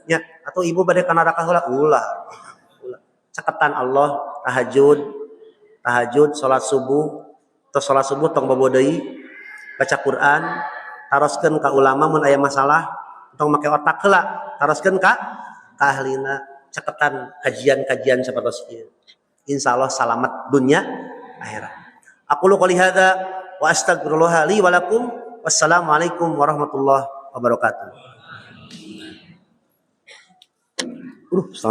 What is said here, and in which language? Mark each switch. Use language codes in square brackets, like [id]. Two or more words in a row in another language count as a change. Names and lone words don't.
[su] Nya atau Ibu bade kana neraka heula ulah. Caketan Allah tahajud, salat subuh, tos salat subuh tong bobo deui, baca Quran, taroskeun ka ulama mun aya masalah, tong make otak heula, taroskeun ka ahlina, caketan kajian-kajian sapertos ieu. Insyaallah salamet dunya akhirat. [ar] أقول قولي هذا وأستغفر الله لي ولكم. والسلام عليكم ورحمة الله وبركاته. [su] Setengah